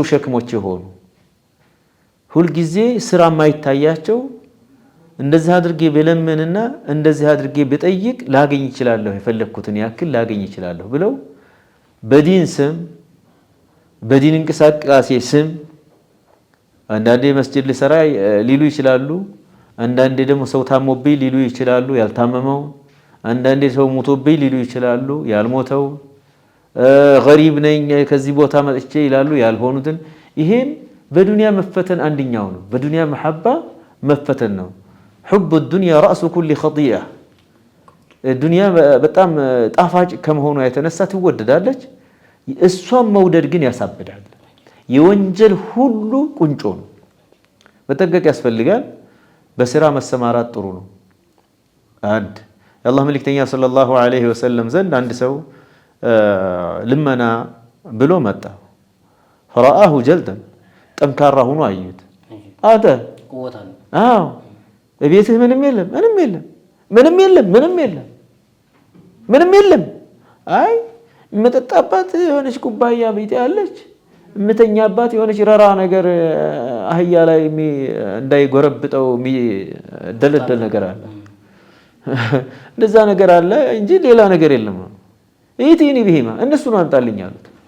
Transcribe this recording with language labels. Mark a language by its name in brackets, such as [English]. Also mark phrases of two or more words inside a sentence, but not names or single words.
[Amharic] ሸክሞች የሆኑ ሁልጊዜ ስራ የማይታያቸው እንደዚህ አድርጌ በለምንና እንደዚህ አድርጌ በጠይቅ ላገኝ ይችላልው የፈለኩትን ያክል ላገኝ ይችላልው ብለው በዲን ስም በዲን እንቅስቃሴ ስም አንዳንዴ መስጂድ ለሰራ ሊሉ ይችላሉ። አንዳንዴ ደግሞ ሰው ታሞብኝ ሊሉ ይችላሉ ያልታመመው። አንዳንዴ ሰው ሞቶብኝ ሊሉ ይችላሉ ያልሞተው። ገሪብ ነኝ ከዚህ ቦታ መጥቼ ይላሉ ያልሆኑትን። ይሄን በዱንያ መፈተን አንደኛው ነው። በዱንያ መሐባ መፈተን ነው። [Arabic] حب الدنيا رأس كل خطيئة [Amharic] الدنيا በጣም ጣፋጭ ከመሆኑ የተነሳ ትወደዳለች። እሷም መውደድ ግን ያሳብዳል። የወንጀል ሁሉ ቁንጮ ነው። መጠንቀቅ ያስፈልጋል። በስራ መሰማራት ጥሩ ነው። አንድ የአላህ መልእክተኛ ሰለላሁ ዐለይሂ ወሰለም ዘንድ አንድ ሰው ልመና ብሎ መጣ። [Arabic] فرآه جلدا [Amharic] ጠንካራ ሆኖ አዩት። አተ አዎ በቤትህ ምንም የለም ምንም የለም ምንም የለም ምንም የለም ምንም የለም። አይ የምጠጣባት የሆነች ኩባያ ቤት ያለች የምተኛባት የሆነች ረራ ነገር አህያ ላይ እንዳይጎረብጠው የሚደለደል ነገር አለ። እንደዛ ነገር አለ እንጂ ሌላ ነገር የለም። [Arabic] ائتني بهما [Amharic] እነሱን አምጣልኝ አሉት።